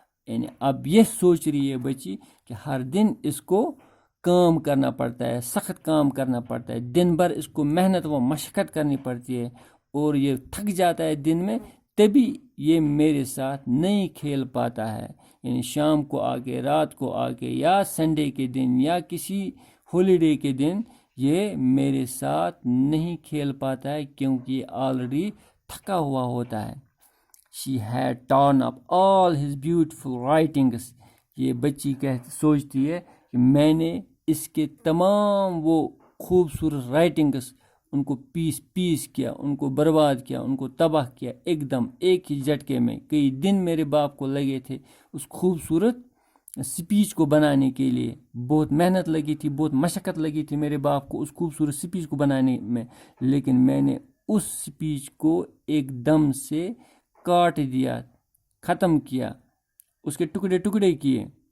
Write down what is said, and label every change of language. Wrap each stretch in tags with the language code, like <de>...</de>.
<ur>یعنی اب یہ سوچ رہی ہے بچی کہ ہر دن اس کو کام کرنا پڑتا ہے, سخت کام کرنا پڑتا ہے, دن بھر اس کو محنت و مشقت کرنی پڑتی ہے اور یہ تھک جاتا ہے دن میں, تبھی یہ میرے ساتھ نہیں کھیل پاتا ہے. یعنی شام کو آ کے, رات کو آ کے, یا سنڈے کے دن یا کسی ہالیڈے کے دن یہ میرے ساتھ نہیں کھیل پاتا ہے کیونکہ یہ آلریڈی تھکا ہوا ہوتا ہے.</ur> <en>She had torn up all his beautiful writings.</en> <ur>یہ بچی سوچتی ہے کہ میں نے اس کے تمام وہ خوبصورت رائٹنگس ان کو پیس کیا, ان کو برباد کیا, ان کو تباہ کیا ایک دم ایک ہی جھٹکے میں. کئی دن میرے باپ کو لگے تھے اس خوبصورت سپیچ کو بنانے کے لیے, بہت محنت لگی تھی, بہت مشقت لگی تھی میرے باپ کو اس خوبصورت سپیچ کو بنانے میں, لیکن میں نے اس سپیچ کو ایک دم سے کاٹ دیا, ختم کیا, اس کے ٹکڑے ٹکڑے کیے.</ur>